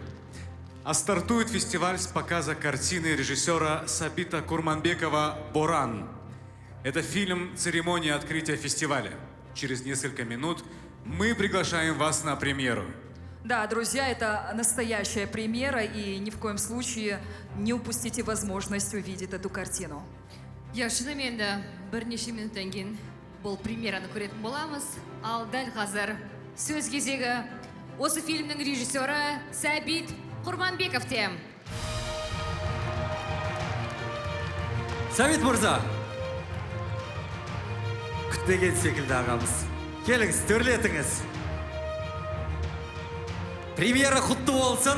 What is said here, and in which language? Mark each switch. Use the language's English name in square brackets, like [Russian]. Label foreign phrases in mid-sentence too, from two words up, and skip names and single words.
[Russian] А стартует фестиваль с показа картины режиссера Сабита Курманбекова «Боран». Это фильм «Церемония открытия фестиваля». Через несколько минут мы приглашаем вас на премьеру. Да, друзья, это настоящая премьера, и ни в коем случае не упустите возможность увидеть эту картину. [Kazakh] Я шынымен де бірнеше минуттан кейін бұл премьераны көретін боламыз. Ал дәл қазір сөз кезегі осы фильмнің режиссері Сәбит Құрманбековте. Сәбит мырза. Күтпеген секілді ағамыз. Келіңіз, төрлетіңіз. Премьера құтты болсын.